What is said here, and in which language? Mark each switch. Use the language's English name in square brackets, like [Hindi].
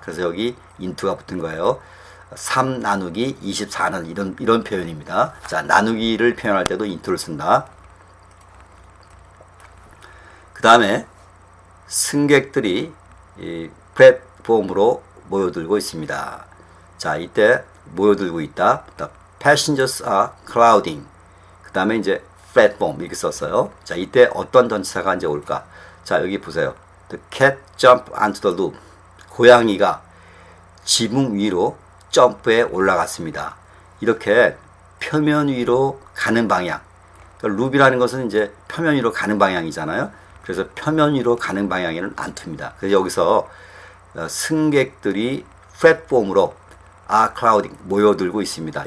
[Korean] 그래서 여기 into가 붙은 거예요. 3 나누기 24는 이런 표현입니다. 자, 나누기를 표현할 때도 into를 쓴다. 그 다음에 승객들이 이 플랫폼으로 모여들고 있습니다. 자, 이때 모여들고 있다. [English] The passengers are crowding. [Korean] 그 다음에 이제 플랫폼 이렇게 썼어요. 자, 이때 어떤 전치사가 이제 올까? 자, 여기 보세요. [English] The cat jumped onto the roof. [Korean] 고양이가 지붕 위로 점프해 올라갔습니다. 이렇게 표면 위로 가는 방향. 그러니까 루비라는 것은 이제 표면 위로 가는 방향이잖아요. 그래서 표면 위로 가는 방향에는 안투입니다. 그래서 여기서 승객들이 플랫폼으로 [English] are crowding [Korean] 모여들고 있습니다.